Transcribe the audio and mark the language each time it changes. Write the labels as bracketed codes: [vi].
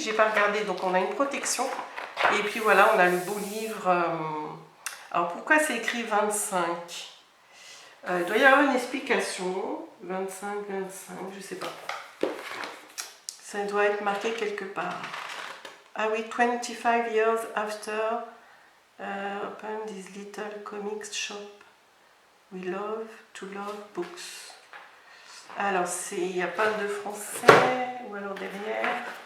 [fr] J'ai pas regardé, donc on a une protection. Et puis voilà, on a le beau livre. Alors pourquoi c'est écrit 25 ? Il doit y avoir une explication. 25, 25, je sais pas. Ça doit être marqué quelque part. Ah oui, [en] 25 years after open this little comics shop. We love to love books. [fr] Alors, il n'y a pas de français, ou alors derrière.